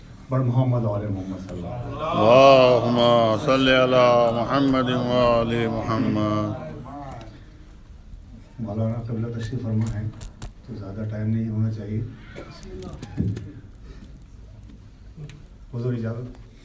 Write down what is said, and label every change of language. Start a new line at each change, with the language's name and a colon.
Urdu: بڑ محمد علیہ محمد صلی اللہ علیہ وسلم.
Arabic: اللهم صل على محمد وآل محمد.
Urdu: مولانا قبلہ تشریف فرما ہے تو زیادہ ٹائم نہیں ہونا چاہیے. حضور اجازت.